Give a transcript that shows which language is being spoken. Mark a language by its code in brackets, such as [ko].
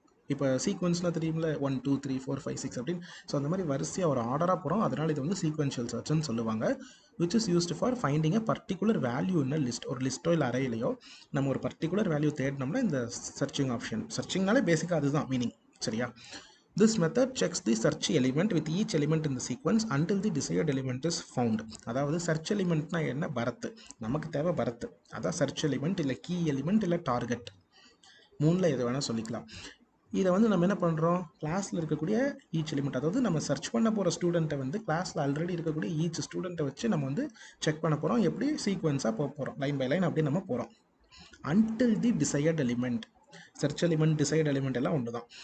[ta] இப்போ சீக்வன்ஸ்னால் தெரியுமில்ல, 1 2 3 4 5 6 அப்படின்னு. ஸோ அந்த மாதிரி வரிசையாக ஒரு ஆர்டராக போகிறோம். அதனால் இது வந்து சீக்வென்ஷியல் சர்ச்னு சொல்லுவாங்க. [en] Which is used for finding a particular value in a list. [ta] ஒரு லிஸ்ட்டோ இல்லை அறையிலையோ நம்ம ஒரு பர்டிகுலர் வேல்யூ தேடினோம்னா இந்த சர்ச்சிங் ஆப்ஷன். சர்ச்சிங்னாலே பேசிக்காக அதுதான் மீனிங், சரியா? [en] This method checks the search element with each element in the sequence until the desired element is found. [ta] அதாவது search elementனா என்ன? பரத்து. நமக்கு தேவை பரத்து. அதான் search element இல்லை key element இல்லை target. மூணில் எது வேணால் சொல்லிக்கலாம். இதை வந்து நம்ம என்ன பண்ணுறோம்? கிளாஸில் இருக்கக்கூடிய ஈச் எலிமெண்ட், அதாவது நம்ம சர்ச் பண்ண போகிற ஸ்டூடெண்ட்டை வந்து கிளாஸில் ஆல்ரெடி இருக்கக்கூடிய ஈச் ஸ்டூடெண்ட்டை வச்சு நம்ம வந்து செக் பண்ண போகிறோம். எப்படி? சீக்வன்ஸாக போக போகிறோம், லைன் பை லைன் அப்படியே நம்ம போகிறோம். [en] until the desired element, [ta] search element decide element எல்லாம் ஒன்று தான்.